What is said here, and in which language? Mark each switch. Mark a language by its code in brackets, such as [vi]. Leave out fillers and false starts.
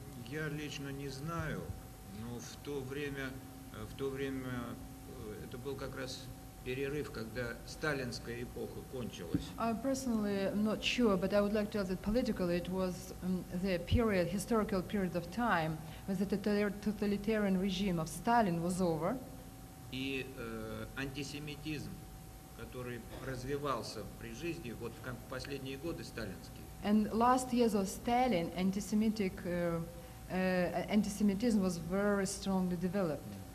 [ru] Я лично не знаю, но в то время это был как раз перерыв, когда сталинская эпоха кончилась. [en] Personally, I'm not sure, but I would like to tell that politically it was the period, historical period of time when the totalitarian regime of Stalin was over, [ru] И антисемитизм, который развивался при жизни, вот в последние годы сталинские, [en] and last years of Stalin, anti-Semitism was very strongly developed.